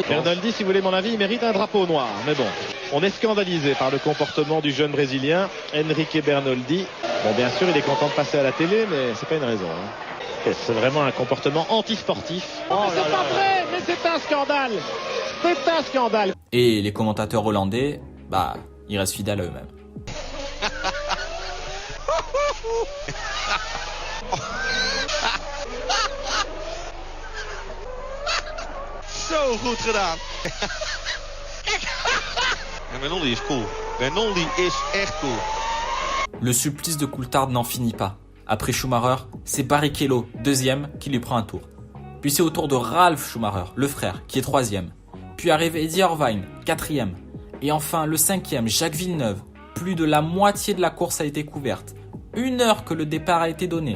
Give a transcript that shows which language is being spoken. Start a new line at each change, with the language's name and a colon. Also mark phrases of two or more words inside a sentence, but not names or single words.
French: Bernoldi, si vous voulez mon avis, il mérite un drapeau noir. Mais bon, on est scandalisé par le comportement du jeune Brésilien, Henrique Bernoldi. Bon, bien sûr, il est content de passer à la télé, mais c'est pas une raison. C'est vraiment un comportement antisportif. Oh, mais c'est pas vrai, mais c'est un scandale. C'est un scandale. Et les commentateurs hollandais, ils restent fidèles à eux-mêmes.
Dutch: Zo goed gedaan. En Bernoldi is cool. Bernoldi is echt cool.
French: Le supplice de Coulthard n'en finit pas. Après Schumacher, c'est Barrichello, deuxième, qui lui prend un tour. Puis c'est au tour de Ralf Schumacher, le frère, qui est troisième. Puis arrive Eddie Irvine, quatrième. Et enfin, le cinquième, Jacques Villeneuve. Plus de la moitié de la course a été couverte. 1 heure que le départ a été donné.